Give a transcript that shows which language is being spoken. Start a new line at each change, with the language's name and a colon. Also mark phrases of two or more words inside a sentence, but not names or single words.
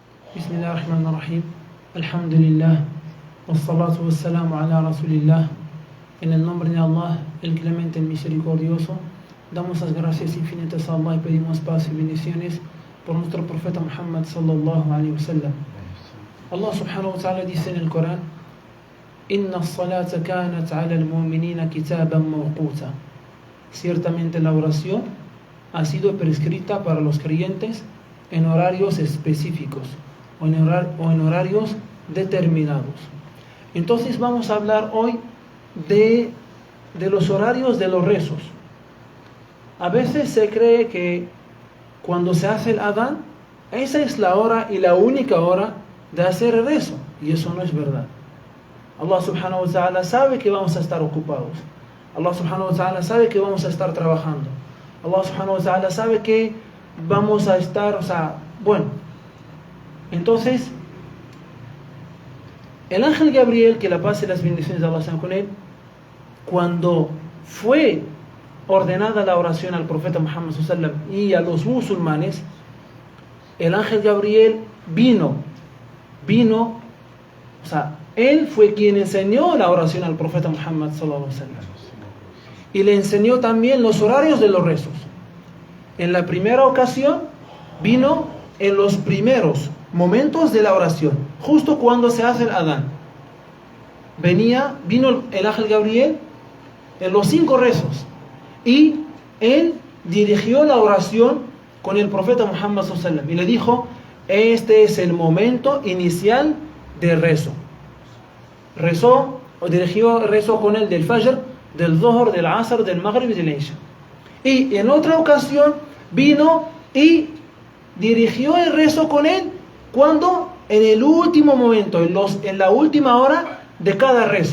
Arabic: Bismillahirrahmanirrahim. Alhamdulillah. والصلاة والسلام على رسول الله.
Spanish: En el nombre de Allah, el clemente, el misericordioso, damos las gracias infinitas a Allah y pedimos paz y bendiciones por nuestro profeta Muhammad
Arabic: صلى الله عليه وسلم. الله سبحانه وتعالى
Spanish: dice en el Corán:
Arabic: إن الصلاة كانت على المؤمنين كتابا موقوتا.
Spanish: Ciertamente la oración ha sido prescrita para los creyentes en horarios específicos o en horarios determinados. Entonces vamos a hablar hoy de los horarios de los rezos. A veces se cree que cuando se hace el adán, esa es la hora y la única hora de hacer el rezo, y eso no es verdad.
Arabic: الله سبحانه وتعالى
Spanish: sabe que vamos a estar ocupados.
Arabic: الله سبحانه وتعالى
Spanish: sabe que vamos a estar trabajando.
Arabic: الله سبحانه وتعالى
Spanish: sabe que vamos a estar, entonces el ángel Gabriel, que la paz y las bendiciones de Allah sean con él, cuando fue ordenada la oración al profeta Muhammad
Arabic: صلى الله عليه وسلم
Spanish: y a los musulmanes, el ángel Gabriel vino, él fue quien enseñó la oración al profeta Muhammad
Arabic: صلى الله عليه وسلم
Spanish: y le enseñó también los horarios de los rezos. En la primera ocasión vino en los primeros momentos de la oración, justo cuando se hace el adán. Vino el ángel Gabriel en los 5 rezos y él dirigió la oración con el profeta Muhammad
Arabic: صلى الله عليه وسلم
Spanish: y le dijo: este es el momento inicial de rezo. Dirigió el rezo con él del Fajr, del Dhuhr, del Asr, del Maghrib y del Isha. Y en otra ocasión vino y dirigió el rezo con él cuando en el último momento, en la última hora de cada rezo.